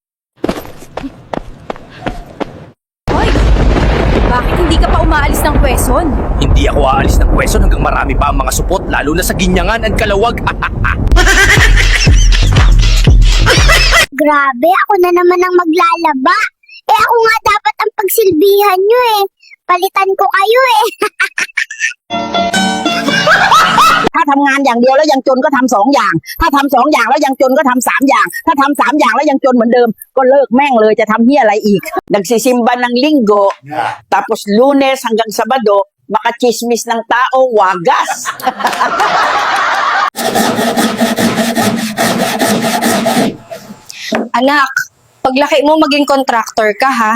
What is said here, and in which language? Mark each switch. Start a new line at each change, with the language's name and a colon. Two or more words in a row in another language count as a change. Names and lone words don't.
Filipino: Hoy, bakit hindi ka pa umaalis ng Quezon? Hindi ako aalis ng Quezon hanggang marami pa ang mga supot, lalo na sa Ginyangan at Kalawag. Grabe, ako na naman ang maglalaba. Eh ako nga dapat ang pagsilbihan nyo eh. Palitan ko kayo eh.
Thai: ถ้าทำงานอย่างเดียวแล้วยังจนก็ทำ2 อย่าง ถ้าทำ2 อย่างแล้วยังจนก็ทำ3 อย่าง ถ้าทำ3 อย่างแล้วยังจนเหมือนเดิม ก็เลิกแม่งเลยจะทำเหี้ยอะไรอีก
Filipino: Nagsisimba ng linggo, tapos Lunes hanggang Sabado, makachismis ng tao, wagas. Anak, paglaki mo maging contractor ka ha.